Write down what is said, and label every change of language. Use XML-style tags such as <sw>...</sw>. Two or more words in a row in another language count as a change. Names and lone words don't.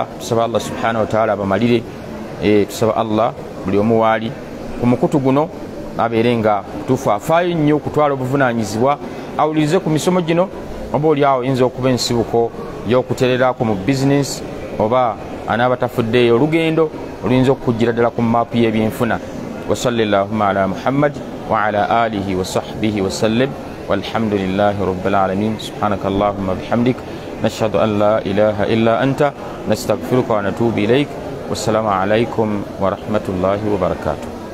<lg>Tusaba</lg> <ar>الله سبحانه وتعالى</ar> <lg>abamalire. Tusaba Allah buli omu waali ku mukutu guno abeere nga tuufu afaayo nnyo okutwala obuvunaanyizibwa awulirize ku misomo gino, oba oli awo yinza okuba ensibuko y'okutererako mu bizinesi oba anaaba tafuddeeyo olugendo oluyinza okukujjira ddala ku maapu y'ebyenfuna.</lg> <ar>وصلى الله على محمد وعلى آله وصحبه وسلم والحمد لله رب العالمين. سبحانك اللهم وبحمدك نشهد أن لا إله إلا أنت نستغفرك ونتوب إليك. والسلام عليكم ورحمة الله وبركاته.</ar>